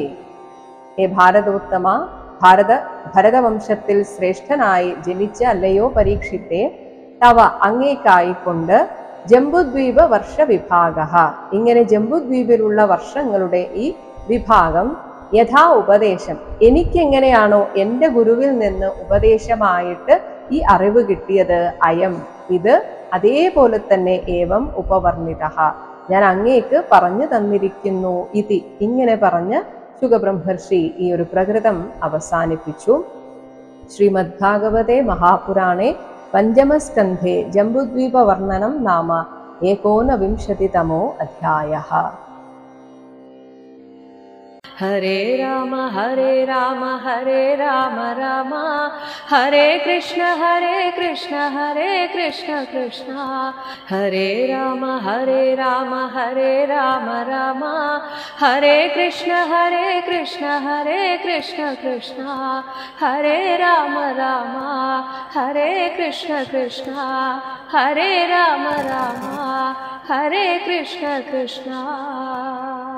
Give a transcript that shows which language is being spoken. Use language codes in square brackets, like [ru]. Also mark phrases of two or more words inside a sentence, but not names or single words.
[sa] ഹേ ഭാരതോത്തമ, [ml] ഭരതവംശത്തിൽ ശ്രേഷ്ഠനായി ജനിച്ച അല്ലയോ പരീക്ഷിത്തെ, തവ അങ്ങേക്കായിക്കൊണ്ട് [sa] ജംബുദ്വീപ വർഷ വിഭാഗ [ml] ഇങ്ങനെ ജംബുദ്വീപിലുള്ള വർഷങ്ങളുടെ ഈ വിഭാഗം യഥാ ഉപദേശം എനിക്കെങ്ങനെയാണോ എൻ്റെ ഗുരുവിൽ നിന്ന് ഉപദേശമായിട്ട് ഈ അറിവ് കിട്ടിയത്, അയം ഇത് അതേപോലെ തന്നെ [sa] ഏവം ഉപവർണിത [ml] ഞാൻ അങ്ങേക്ക് പറഞ്ഞു തന്നിരിക്കുന്നു ഇതി. ഇങ്ങനെ പറഞ്ഞ് ശുകബ്രഹ്മർഷി ഈ ഒരു പ്രകൃതം അവസാനിപ്പിച്ചു. [sa] ശ്രീമദ് ഭാഗവതേ മഹാപുരാണേ पञ्चमस्कन्धे जम्बूद्वीपवर्णनं नाम 19तमो अध्यायः। हरे राम हरे राम हरे राम राम हरे कृष्ण हरे कृष्ण कृष्ण हरे राम हरे राम राम हरे कृष्ण कृष्ण कृष्ण हरे राम हरे कृष्ण कृष्ण हरे राम हरे कृष्ण कृष्ण।